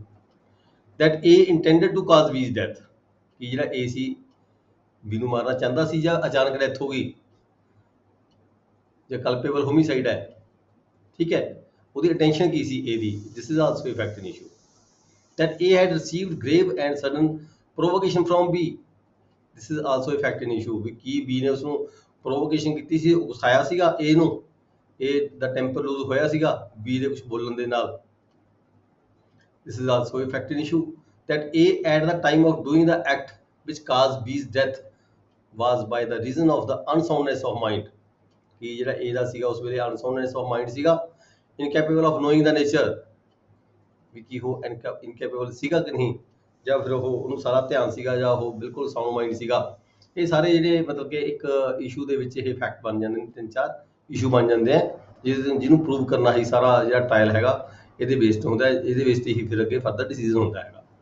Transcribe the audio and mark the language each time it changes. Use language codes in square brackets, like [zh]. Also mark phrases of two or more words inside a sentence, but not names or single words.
[en] That A intended to cause B's death, [pa] ਕਿ ਜਿਹੜਾ A ਸੀ B ਨੂੰ ਮਾਰਨਾ ਚਾਹੁੰਦਾ ਸੀ ਜਾਂ ਅਚਾਨਕ ਡੈਥ ਹੋ ਗਈ, ਜਾਂ [en] culpable homicide [pa] ਹੈ। ਠੀਕ ਹੈ, ਉਹਦੀ ਅਟੈਂਸ਼ਨ ਕੀ ਸੀ A ਦੀ, [en] this is also a fact in issue. ਦੈਟ A had received grave and sudden provocation from B, this is also a fact in issue. [pa] ਵੀ ਕੀ B ਨੇ ਉਸਨੂੰ ਪ੍ਰੋਵੋਕੇਸ਼ਨ ਕੀਤੀ ਸੀ, ਉਕਸਾਇਆ ਸੀਗਾ A ਨੂੰ, A ਦਾ [en] temper loose [pa] ਹੋਇਆ ਸੀਗਾ B ਦੇ ਕੁਝ ਬੋਲਣ ਦੇ ਨਾਲ, [en] this is also a fact in issue. That A at the time of doing the act which caused B's death was by the reason of the unsoundness of mind, [pa] ਕਿ ਜਿਹੜਾ A ਦਾ ਸੀਗਾ ਉਸ ਵੇਲੇ [en] unsoundness of mind [pa] ਸੀਗਾ, [en] incapable of knowing the nature, [pa] ਵੀ ਕੀ ਉਹ incapable ਸੀਗਾ ਕਿ ਨਹੀਂ, ਜਾਂ ਫਿਰ ਉਹਨੂੰ ਸਾਰਾ ਧਿਆਨ ਸੀਗਾ, ਜਾਂ ਉਹ ਬਿਲਕੁਲ [en] sound mind [pa] ਸੀਗਾ। ਇਹ ਸਾਰੇ ਜਿਹੜੇ ਮਤਲਬ ਕਿ ਇੱਕ ਇਸ਼ੂ ਦੇ ਵਿੱਚ ਇਹ ਫੈਕਟ ਬਣ ਜਾਂਦੇ ਨੇ, 3-4 ਇਸ਼ੂ ਬਣ ਜਾਂਦੇ ਆ ਜਿਹਨੂੰ ਪ੍ਰੂਵ ਕਰਨਾ ਹੀ ਸਾਰਾ ਜਿਹੜਾ ਟ੍ਰਾਇਲ ਹੈਗਾ ਇਹਦੇ ਬੇਸਡ ਹੁੰਦਾ, ਇਹਦੇ ਬੇਸ ਤੇ ਹੀ ਫਿਰ ਅੱਗੇ ਫਰਦਰ ਡਿਸੀਜਨ ਹੁੰਦਾ ਹੈਗਾ।